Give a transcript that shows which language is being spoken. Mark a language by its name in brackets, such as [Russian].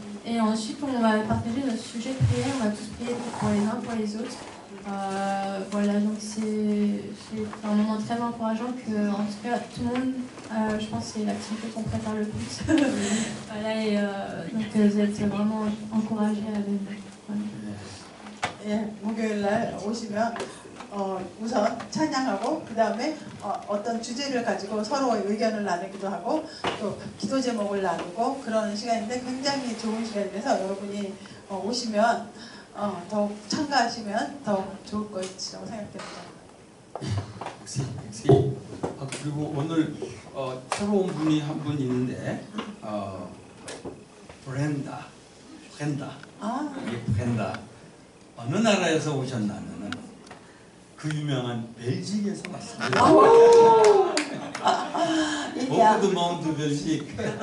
[French] Et ensuite on va partager notre sujet de prière, on va tous prier pour les uns pour les autres. Voilà, donc c'est un moment très encourageant que, en tout cas, tout le monde, je pense que c'est l'activité qu'on préfère le plus. Voilà, et donc vous êtes vraiment encouragés à venir. Voilà. [Korean] 예, 목요일 날 오시면 우선 찬양하고 그 다음에 어떤 주제를 가지고 서로 의견을 나누기도 하고 또 기도 제목을 나누고 그런 시간인데 굉장히 좋은 시간이라서 여러분이 오시면 더욱 참가하시면 더 좋을 것이라고 생각됩니다. 역시. 그리고 오늘 새로운 분이 한 분 있는데 브렌다. 브렌다. 어느 나라에서 오셨나면은 그 유명한 벨직에서 왔습니다. [French] beaucoup de monde de Belgique.